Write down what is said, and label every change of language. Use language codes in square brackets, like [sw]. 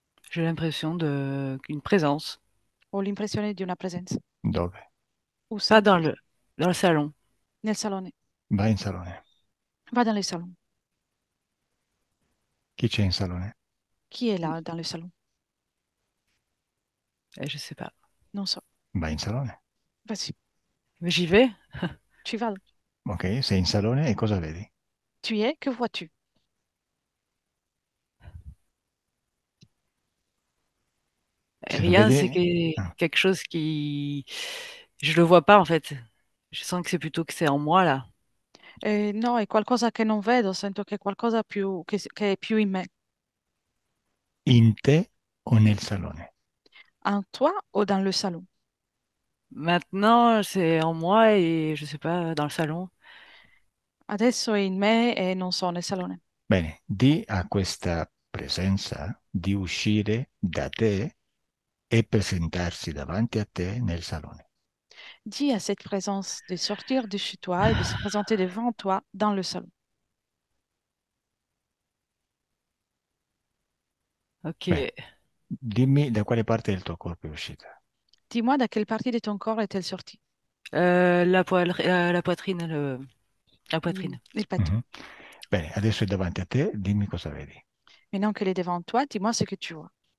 [fr] J'ai l'impression de qu'une présence. [it] Ho l'impressione di una presenza. Dove? [fr] Où Pas ça? dans le salon. [it] Nel salone. Vai in salone. [fr] Va dans le salon. [it] Chi c'è in salone? [fr] Qui est là dans le salon? Je sais pas. [it] Non so. Vai in salone. [fr] Vas-y, Mais j'y vais. tu vas. [it] Ok, sei in salone e cosa vedi? [fr] Tu y es, que vois-tu? [it] Se non [fr] Rien, [it] vedi... [fr] c'est Ah, quelque chose qui... Je le vois pas en fait. Je sens que c'est plutôt que c'est en moi là. [it] No, è qualcosa che non vedo, sento che è qualcosa che è più in me. in te o nel salone? [fr] En toi ou dans le salon? Maintenant, c'est en moi et je sais pas, dans le salon. [it] Adesso è in me e non so nel salone. Bene, di a questa presenza di uscire da te e presentarsi davanti a te nel salone. [fr] Dis à cette présence de sortir de chez toi et de se présenter devant toi dans le salon. [it] Bene, Ok. dimmi da quale parte del tuo corpo è uscita. [fr] Dis-moi de quelle partie de ton corps est-elle sortie? La poitrine, la poitrine. [it] Il petto. Mhm. Bene, adesso è davanti a te, dimmi cosa vedi. [fr] Maintenant qu'elle est devant toi, dis-moi ce que tu vois.